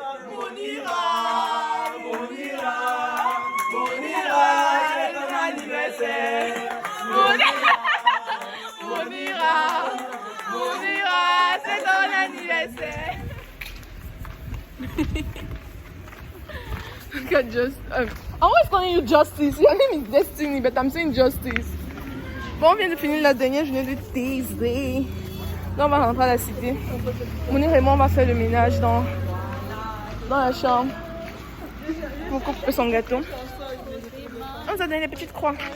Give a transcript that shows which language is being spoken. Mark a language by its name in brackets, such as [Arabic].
[French] Mounira, Mounira, Mounira, c'est ton anniversaire. Mounira, Mounira, c'est ton anniversaire. [English] Look at I'm always calling you Justice. Your name is Destiny, but I'm saying Justice. [French] Bon, on vient de finir la dernière journée de Tuesday. Là, on va rentrer à la cité. Mounir et moi, on va faire le ménage dans la chambre. Pour couper son gâteau. On nous a donné des petites croix.